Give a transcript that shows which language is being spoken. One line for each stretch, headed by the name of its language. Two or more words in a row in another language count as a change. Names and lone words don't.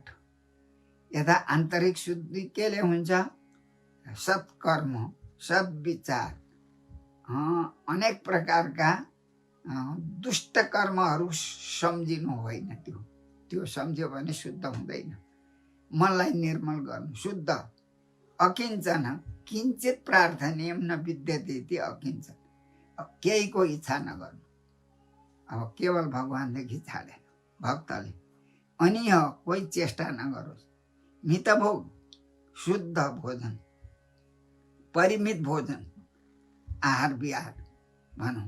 Nepali: यता आन्तरिक शुद्धि केले हुन्छ? सत्कर्म, सद्विचार, अनेक प्रकारका दुष्ट कर्महरू सम्झिनु होइन। त्यो सम्झ्यो भने शुद्ध हुँदैन। मनलाई निर्मल गर्नु, शुद्ध।
Sanskrit: अकिञ्चन, किञ्चित प्रार्थनीयम न विद्यते इति अकिञ्चन,
Nepali: केहीको इच्छा नगर्नु। अब केवल भगवानदेखि छाडेन भक्तले। अनि कोही चेष्टा नगरोस्। मितभोग, शुद्ध भोजन, परिमित भोजन, आहार विहार भनौँ।